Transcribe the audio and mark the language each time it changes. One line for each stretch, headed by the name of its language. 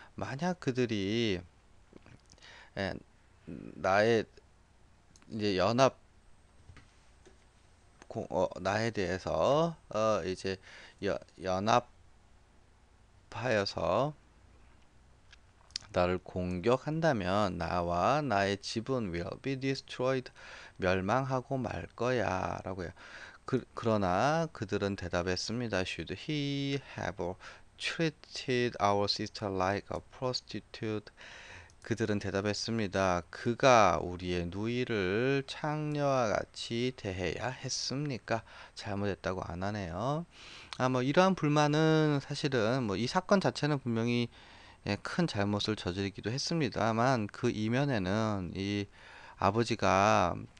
Korean: 만약 그들이 나의 이제 나에 대해서 이제 연합하여서 나를 공격한다면 나와 나의 집은
English: will be destroyed.
Korean: 멸망하고 말 거야. 라고요. 그러나 그들은 대답했습니다.
English: Should he have treated our sister like a prostitute?
Korean: 그들은 대답했습니다. 그가 우리의 누이를 창녀와 같이 대해야 했습니까? 잘못했다고 안 하네요. 뭐 이러한 불만은 사실은 뭐 이 사건 자체는 분명히 큰 잘못을 저지르기도 했습니다만 그 이면에는 이 아버지가